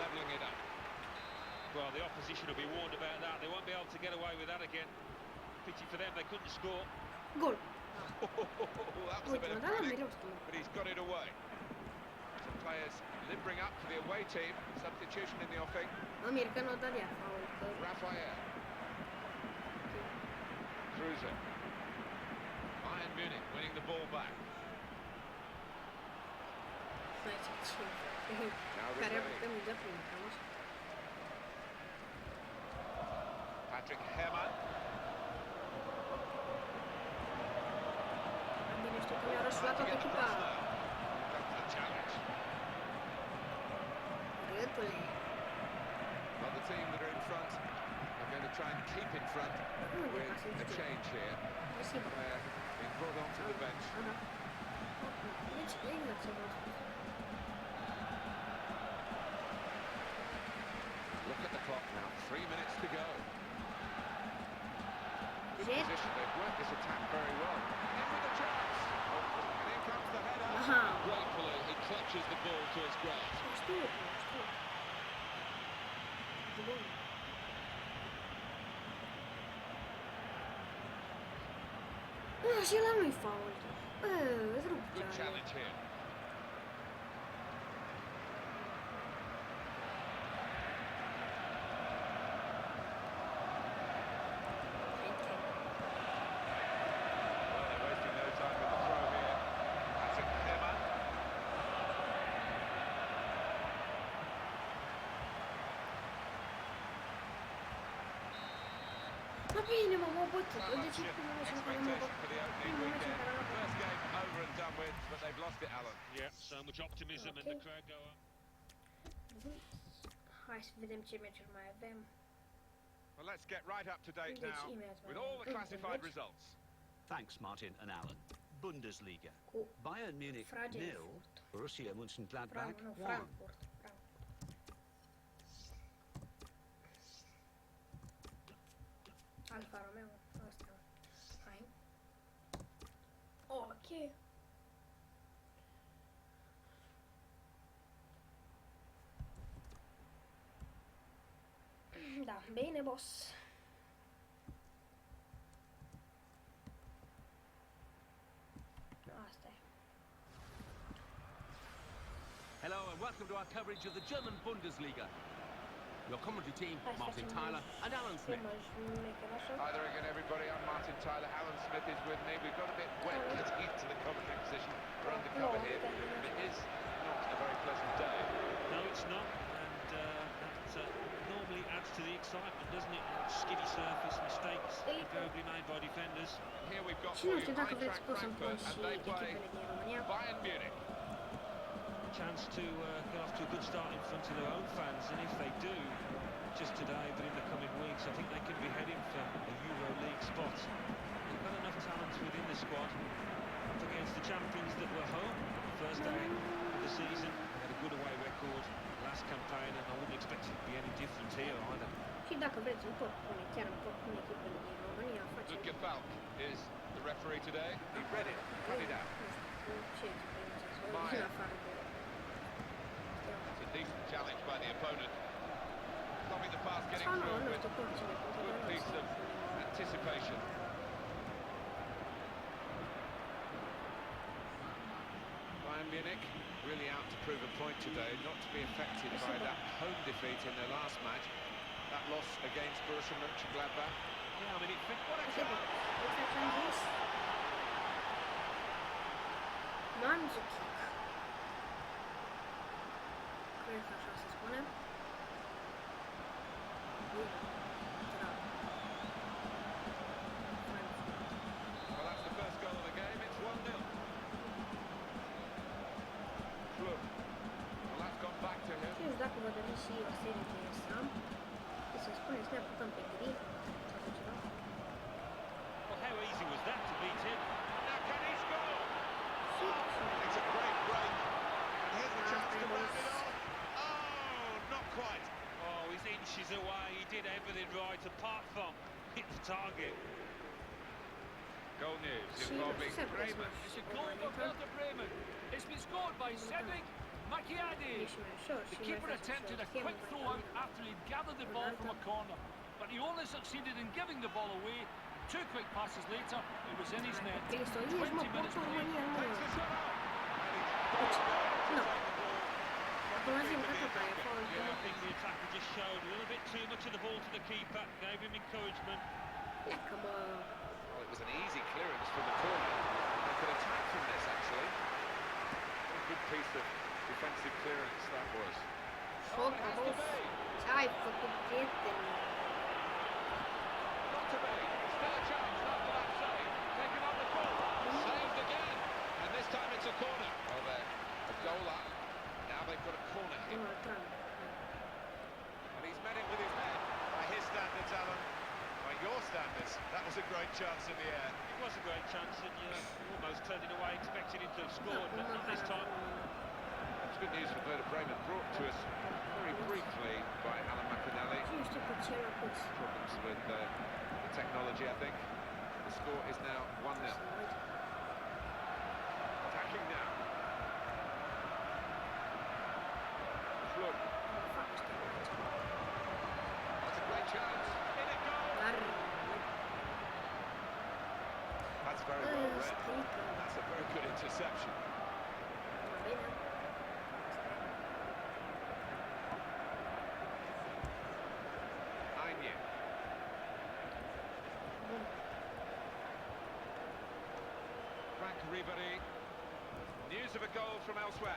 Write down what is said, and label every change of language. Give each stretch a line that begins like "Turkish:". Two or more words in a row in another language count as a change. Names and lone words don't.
English: Well, the opposition will be warned about that. They won't be able well to get away with that again. Pity for them, they couldn't score. Gol. That was a bit of panic, but he's got it away. Some players limbering up for the away team. Substitution in the offing.
Romanian: Mă mir că n-o dat iar faul.
English: Rafael. Kruse. Bayern Munich winning the ball back.
Romanian: Care putem de primul, cam așa.
English: Patrick Herrmann.
Romanian: Bine știu că mi-a răsut la toată echipa.
English: Comes the challenge.
Romanian: Râtule.
English: Well, the team that are in front are going to try and keep in front with a change here. Where being brought onto the bench.
Romanian: Deci, exact ce v-am spus.
English: Look at the clock now. 3 minutes to go. Good Shit. position. They've worked this attack very well. In with a chance. And in comes the header. Aha. Gratefully, he clutches the ball to his grasp.
Romanian: Știu, știu. E bun. Și ăla nu-i fault. Îți rup
English: Good
Romanian: cealaltă.
English: challenge here. Well, they're wasting no time with the throw here. Patrick Herrmann.
Romanian: Ma bine, mă, m-au bătut.
English: So
Romanian: De
English: much
Romanian: ce primul meci în care m-au
English: expectation for the
Romanian: bătut?
English: opening
Romanian: Primul meci în
English: weekend.
Romanian: care m-au bătut.
English: First game over and done with, but they've lost it, Alan. Yeah, so much optimism and the crowd go up.
Romanian: Hai să vedem ce meciuri mai avem.
English: Well, let's get right up to date
Romanian: Deci,
English: now
Romanian: imediat mai
English: with all the
Romanian: avem
English: classified
Romanian: meci
English: results. Thanks, Martin and Alan. Bundesliga.
Romanian: Cu
English: Bayern Munich nil. Frankfurt. Borussia Mönchengladbach
Romanian: Nu,
English: 1.
Romanian: Frankfurt. Alfa Romeo. Asta. Hai. Ok. Da, bine, boss. Asta e.
English: Hello and welcome to our coverage of the German Bundesliga. Your commentary team, Martin Tyler and Alan
Romanian: Ce
English: Smith.
Romanian: mă șmecher așa?
English: Hi there again, everybody. I'm Martin Tyler. Alan Smith is with me. We've got a bit wet getting into the commentary position. We're undercover here. It is not a very pleasant day. No, it's not, and that normally adds to the excitement, doesn't it? Skiddy surface, mistakes invariably made by defenders. Here we've got
Romanian: Și
English: for
Romanian: nu
English: you
Romanian: știu dacă vreți
English: Eintracht
Romanian: pot să-mi pun
English: Frankfurt,
Romanian: și
English: and they play
Romanian: echipele din România.
English: Bayern Munich. Chance to get off to a good start in front of their own fans, and if they do, just today, but in the coming weeks, I think they could be heading for a Euro League spot. They've got enough talent within the squad. Up against the champions that were home first day of the season. They had a good away record last campaign, and I wouldn't expect it to be any different here either.
Romanian: Și dacă vreți, îmi pot pune, chiar îmi pot pune echipele din România, facem.
English: Ludger Falk is the referee today. He read it, cut it out.
Romanian: Nu știu ce experiență să vă Mai. în afară de...
English: It's a decent challenge by the opponent. Stopping the pass, getting
Romanian: Sau nu,
English: through
Romanian: nu
English: with
Romanian: știu cum cine
English: a
Romanian: poate
English: good
Romanian: de
English: piece of anticipation. Bayern Munich really out to prove a point today, not to be affected by that home defeat in their last match. That loss against Borussia Mönchengladbach. Yeah, I mean, What a
Romanian: Așa, chance! uite ce am zis. Mandzukic. Cred că așa se spune. Bine. Bravo.
English: Well, that's the first goal of the game. It's 1-0. Club. Well, that's gone back to him.
Romanian: Nu știu dacă vă doriți și o serie de asta. Să spuneți, ne apucăm pe gri. Sau ceva.
English: well, how easy was that to beat him? Now can he score?
Romanian: Și...
English: It's a great break. And here's the chance to round it off. Oh, not quite. Oh, he's inches away. He did everything right, apart from hit the target. Goal news
Romanian: Și
English: involving
Romanian: se
English: Bremen. It's a goal for Werder Bremen. It's been scored by Cedric Macchiadi.
Romanian: E și mai ușor
English: The
Romanian: și mai
English: keeper
Romanian: facem
English: attempted
Romanian: și
English: a
Romanian: o schemă
English: quick
Romanian: mai
English: throw out
Romanian: rapidă.
English: after he'd gathered the ball from a corner, but he only succeeded in giving the ball away. 2 quick passes later, it was in his net. 20 minutes played. Takes the shot out. No.
Romanian: Acum zi îmi căcă pe aia,
English: foul. Yeah, I think the attacker just showed a little bit too much of the ball to the keeper, gave him encouragement.
Romanian: Pleacă, bă.
English: Well, it was an easy clearance from the corner. They could attack from this, actually. What a good piece of defensive clearance that was.
Romanian: Foc, boss. Ce-ai făcut, prieten?
English: Not to be. Still a chance after that save. Taken on the ball. Saved again. And this time it's a corner. Well, they're a goal up. Now they've got a corner hit.
Romanian: Nu, Trump.
English: And he's met it with his head. By his standards, Alan. By your standards, that was a great chance in the air. It was a great chance, and you almost turned it away, expecting him to have scored, but not this time. It's good news for Werder Bremen, brought to us very briefly by Alan McInally.
Romanian: Nu știu pe ce l-a pus.
English: Problems with the technology, I think. The score is now 1-0. Attacking now. Look, that's a great chance. In it goes.
Romanian: Dar,
English: That's very well read. That's a very good interception.
Romanian: bine. Aine. Bun.
English: Frank Ribéry. News of a goal from elsewhere.